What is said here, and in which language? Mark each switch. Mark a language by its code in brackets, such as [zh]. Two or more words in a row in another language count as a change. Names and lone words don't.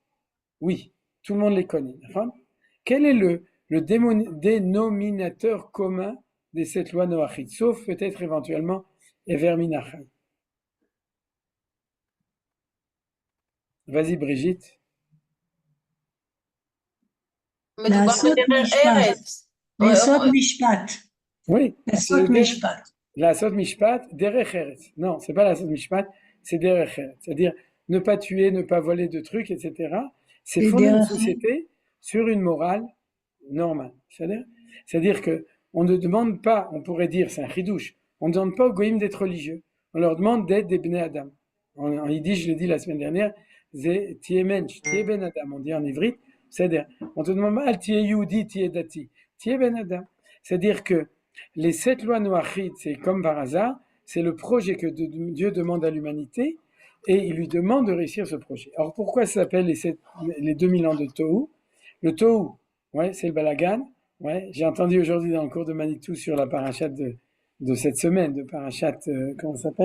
[fr] Oui, tout le monde les connaît. Enfin, quel est le dénominateur commun des 7 lois noachites, sauf peut-être éventuellement [he] אבר מן החי? [fr] Vas-y Brigitte. [he] לעשות משפט. לעשות משפט. [fr] Oui. [he] לעשות משפט. לעשות משפט, דרך ארץ. [fr] Non, c'est pas [he] לעשות משפט, [fr] c'est [he] דרך ארץ. [fr] C'est-à-dire ne pas tuer, ne pas voler de trucs, etc. C'est fonder une société sur une morale normale. C'est-à-dire que on ne demande pas, on pourrait dire, c'est un chidouche, on ne demande pas aux goïms d'être religieux. On leur demande d'être des [he] בני אדם. [fr] En yiddish, je l'ai dit la semaine dernière, c'est [he] תהיה מענטש, תהיה בן אדם. [fr] On dit en ivrit, c'est-à-dire, on te demande pas [he] תהיה יהודי, תהיה דתי, תהיה בן אדם. [fr] C'est-à-dire que les 7 lois noachites, c'est comme par hasard, c'est le projet que Dieu demande à l'humanité et il lui demande de réussir ce projet. Alors pourquoi ça s'appelle les 2000 ans de Tohu? Le Tohu, ouais, c'est le balagan. Ouais, j'ai entendu aujourd'hui dans le cours de Manitou sur la parachat de cette semaine, de parachat, comment ça s'appelle?